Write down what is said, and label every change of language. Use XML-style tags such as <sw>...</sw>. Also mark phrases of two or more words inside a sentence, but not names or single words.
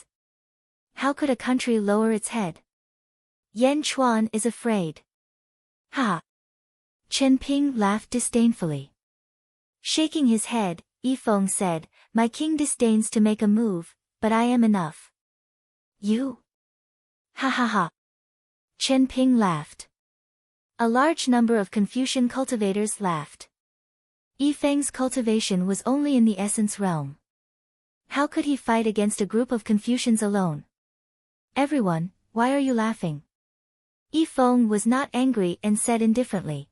<en>How could a country lower its head? Yan Chuan is afraid. Ha! Chen Ping laughed disdainfully. Shaking his head, Yi Feng said, My king disdains to make a move, but I am enough. You? Ha ha ha! Chen Ping laughed. A large number of Confucian cultivators laughed. Yi Feng's cultivation was only in the essence realm. How could he fight against a group of Confucians alone? Everyone, why are you laughing? Yi Feng was not angry and said indifferently.</en>